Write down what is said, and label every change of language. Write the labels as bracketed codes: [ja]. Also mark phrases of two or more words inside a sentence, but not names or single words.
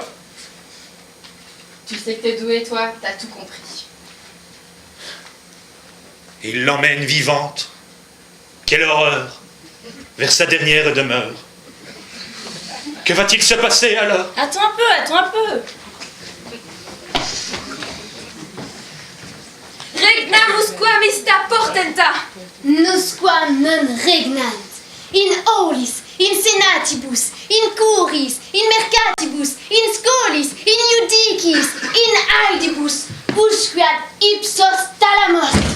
[fr] Tu sais que t'es doué, toi, t'as tout compris. Il l'emmène vivante. Quelle horreur! Vers sa dernière demeure. Que va-t-il se passer alors? Attends un peu. [la] Regnamus quam ista portenta? Nusquam non regnant, in aulis, in senatibus, in curis, in mercatibus, in scholis, in iudicis, in aedibus, usqueat ipsos thalamos.